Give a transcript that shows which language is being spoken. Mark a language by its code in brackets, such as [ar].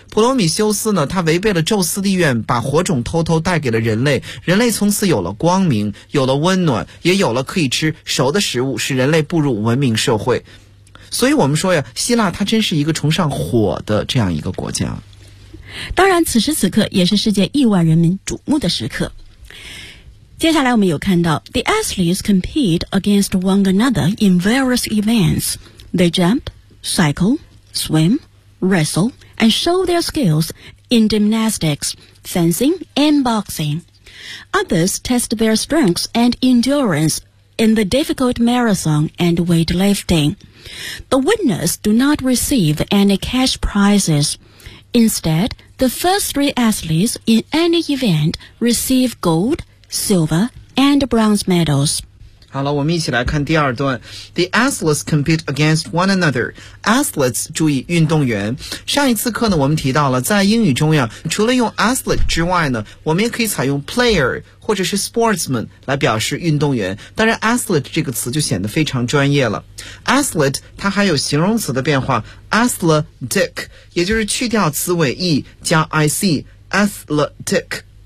[zh] 普罗米修斯呢，他违背了宙斯的意愿，把火种偷偷带给了人类，人类从此有了光明，有了温暖，也有了可以吃熟的食物，使人类步入文明社会。所以我们说呀，希腊它真是一个崇尚火的这样一个国家。当然此时此刻也是世界亿万人民瞩目的时刻。接下来我们有看到 [en] The athletes compete against one another in various events. They jump, cycle, swimwrestle and show their skills in gymnastics, fencing and boxing. Others test their strengths and endurance in the difficult marathon and weightlifting. The winners do not receive any cash prizes. Instead, the first three athletes in any event receive gold, silver and bronze medals. [zh] 好了，我们一起来看第二段。 [en] The athletes compete against one another. Athletes, [zh] 注意运动员。上一次课呢我们提到了，在英语中呀，除了用 athlete 之外呢，我们也可以采用 player 或者是 sportsman 来表示运动员。当然 athlete 这个词就显得非常专业了。athlete 它还有形容词的变化 athletic, 也就是去掉词尾 e 加 ic, athletic。